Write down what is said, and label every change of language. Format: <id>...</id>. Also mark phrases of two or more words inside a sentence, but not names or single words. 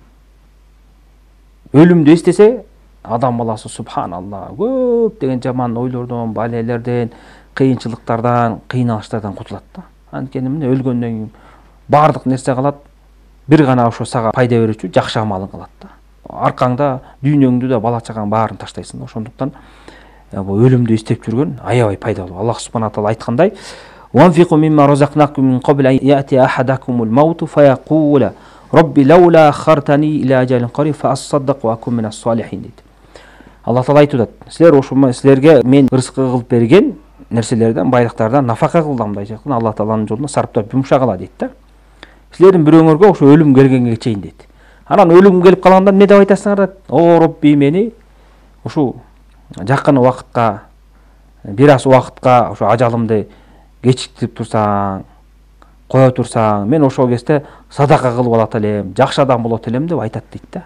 <ky>Өлүмдү эстесе, адам баласы субханалла көптөгөн жаман ойлордон, балелерден, кыйынчылыктардан, кыйналыштардан кутулат да. Анткени мына өлгөндөн кийин бардык нерсе калат, бир гана ошо сага пайда берүүчү жакшы амалың калат да. Аркаңда дүйнөңдү да, бала чагаң баарын таштайсың да. Ошондуктан бул өлүмдү эстеп жүргөн аябай пайдалуу. Аллах субхана таала айткандай:</ky> <ar>"وأنفقوا مما رزقناكم من قبل أن يأتي أحدكم الموت فيقول رب لولا أخرتني إلى أجل قريب فأصدق وأكن من الصالحين" дейт.</ar> <ky>Аллах таала айтып атат: "Силер ошо силерге мен рызкы кылып берген нерселерден, байлыктардан нафака кылдым" дейт. Аллах тааланын жолунда сарптап жумшагыла дейт да. Силердин бирөөңөргө ошо өлүм келгенге чейин дейт. Анан өлүм келип калганда эмне деп айтасыңар дейт? "О Робби, мени ушу жакын убакытка, бир аз убакытка ошо ажалымды кечиктирип турсаң, кое турсаң, мен ошол кезде садака кылып алат элем, жакшы адам болот элем" деп айтат дейт да.</ky>